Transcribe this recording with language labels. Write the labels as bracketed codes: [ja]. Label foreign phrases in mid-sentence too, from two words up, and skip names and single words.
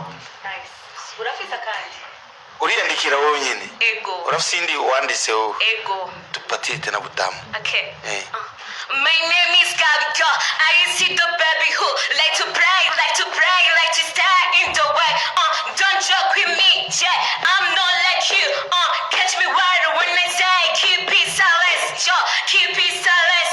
[rn] Nice. Urafisa kandi? Uriyandikira wowe nyene? Ego. Urafise indi wanditse wowe? Ego. [sw] Tupatie tena butamu. [en] Okay. My name is Gabika. I see the baby who like to brag, like to stay in the way. Don't joke with me, yeah. I'm not like you. Catch me wild when I say keep it silent, yo. Keep it silent.